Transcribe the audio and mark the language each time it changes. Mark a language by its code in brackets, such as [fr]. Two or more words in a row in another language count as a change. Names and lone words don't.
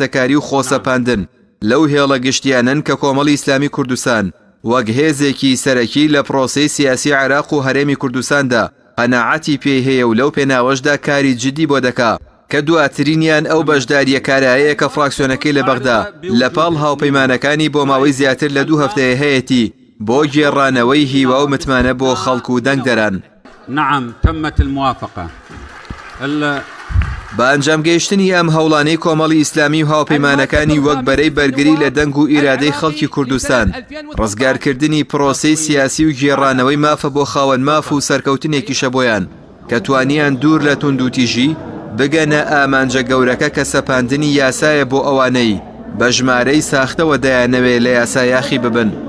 [ckb] و خۆسەپاندن لەو هێڵە گشتیانن کە کۆمەڵی ئیسلامی کوردستان وەک هێزێکی سەرەکی لە پرۆسەی سیاسی عێراق و هەرێمی کوردستاندا قەناعەتی پێی هەیە و لەو پێناوەشدا کاری جدی بۆ دەکا کە دواترینیان ئەو بەشداریە کارایەیە کە فراکسیۆنەکەی لە بەغدا لە پاڵ هاوپەیمانەکانی بۆ ماوەی زیاتر لە 2 هەفتەیە هەیەتی بۆ گێڕانەوەی هیوا و متمانە بۆ خەڵک و دەنگدەران. [ar] نعم تمت الموافقة. [ckb] بە ئەنجامگەیشتنی ئەم هەوڵانەی کۆمەڵی ئیسلامی و هاوپەیمانەکانی وەک بەرەی بەرگری لە دەنگ و ئیرادەی خەڵکی کوردستان ڕزگارکردنی پرۆسەی سیاسی و گێڕانەوەی مافە بۆ خاوەن ماف و سەرکەوتنێکیشە بۆیان کە توانیان دوور لە توندوتیژی بگەنە ئامانجە گەورەکە کە سەپاندنی یاسایە بۆ ئەوانەی بە ژمارەی ساختەوە دەیانەوێت لە یاسایاخی ببن.